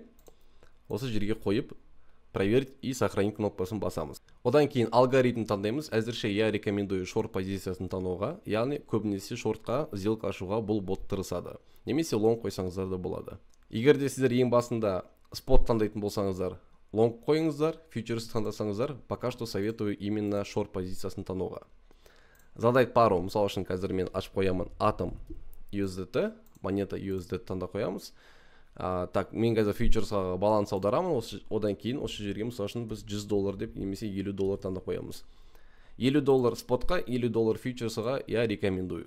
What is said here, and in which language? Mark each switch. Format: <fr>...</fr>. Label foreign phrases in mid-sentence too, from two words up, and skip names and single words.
<kk>Осы жерге қойып,</kk> <ru>проверить и сохранить</ru> <kk>кнопкасын басамыз. Одан кейін алгоритм таңдаймыз. Әзірше</kk> <ru>я рекомендую</ru> <kk>шорт позициясын таңдауға, яғни көбінесе шортқа сделка ашуға бұл бот тырысады. Немесе лонг қойсаңыздар да болады. Егер де сіздер ең басында спот таңдайтын болсаңыздар, лонг қойыңыздар, фьючерс таңдасаңыздар,</kk> <ru>пока что советую именно шорт</ru> <kk>позициясын таңдауға.</kk> <ru>Задать пару,</ru> <kk>мысалы үшін қазір мен ашып қоямын атом USDT, монета USDT таңда қоямыз. Так, мен қазір фьючерсқа баланс аударамын, одан кейін осы жерге мысалы үшін біз $100 деп, немесе $50 таңдап қоямыз. $50 спотқа, $50 фьючерсға</kk> <ru>я рекомендую.</ru>